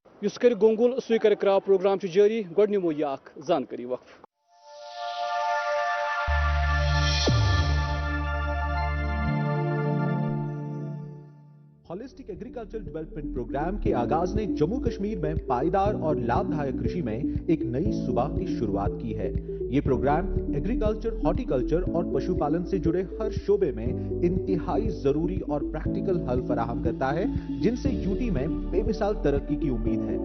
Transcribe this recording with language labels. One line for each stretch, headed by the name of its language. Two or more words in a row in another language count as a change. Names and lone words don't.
Kashmiri: یس کر گونگل سُے کر کرٛاو پروگرام چھُ جٲری گۄڈٕ نِمو یہِ اکھ زانکٲری وقف.
Urdu: ہالسٹک ایگریکلچر ڈیولپمنٹ پروگرام کے آغاز نے جموں کشمیر میں پائیدار اور لابھدایک کرشی میں ایک نئی صوبہ کی شروعات کی ہے. یہ پروگرام ایگریکلچر، ہارٹی کلچر اور پشو پالن سے جڑے ہر شعبے میں انتہائی ضروری اور پریکٹیکل حل فراہم کرتا ہے، جن سے یوٹی میں بے مثال ترقی کی امید ہے.